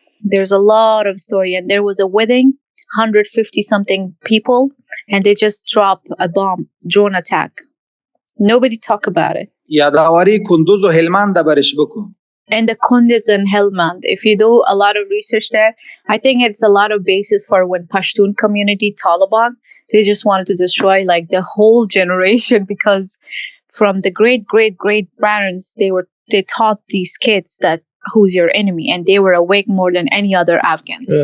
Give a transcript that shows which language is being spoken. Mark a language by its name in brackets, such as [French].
[English] There's a lot of story, and there was a wedding, 150 something people, and they just drop a bomb, drone attack. Nobody talk about it. [Persian] یادآوری کندوز و هلمند برش بکن. [English] And the Kunduz and Helmand, if you do a lot of research there, I think it's a lot of basis for when Pashtun community, Taliban, they just wanted to destroy like the whole generation, because from the great parents, they taught these kids that who's your enemy, and they were awake more than any other Afghans.